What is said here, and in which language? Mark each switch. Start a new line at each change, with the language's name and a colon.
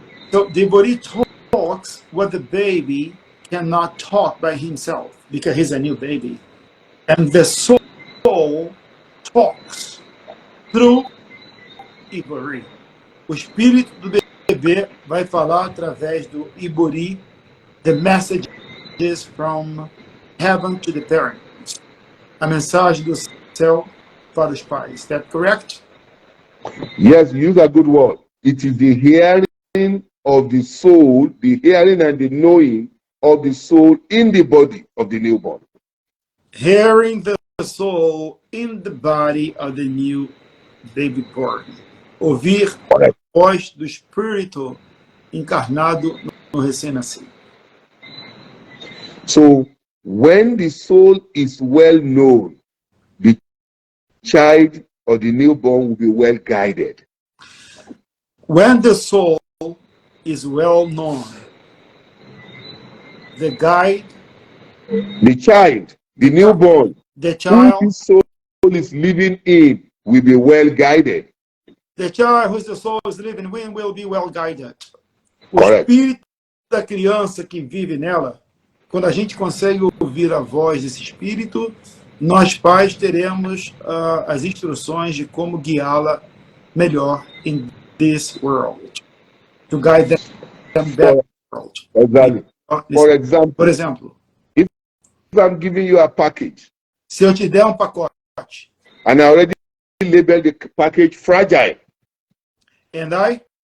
English: So the Ibori talks what the baby cannot talk by himself because he's a new baby. And the soul talks through Ibori.
Portuguese: O espírito do bebê vai falar através do Ibori,
English: the messages from heaven to the parents.
Portuguese: A mensagem do céu para os pais.
English: Is that correct? Yes, you use a good word. It is the hearing of the soul, the hearing and the knowing of the soul in the body of the newborn. Hearing the soul in the body of the new baby born. Ouvir a voz do espírito encarnado no recém-nascido. So, when the soul is well known, the child or the newborn will be well guided. When the soul is well known, the guide, the child, the newborn, the child, who the soul is living in will be well guided. The child whose the soul is living in will be well guided.
Portuguese: O
English: Correct.
Portuguese: espírito da criança que vive nela, quando a gente consegue ouvir a voz desse espírito, nós pais teremos as instruções de como guiá-la melhor
English: in this world. To guide them better world. Exactly. For example, if I'm giving you a package,
Portuguese: se eu te der pacote,
English: and I already labeled the package fragile, and I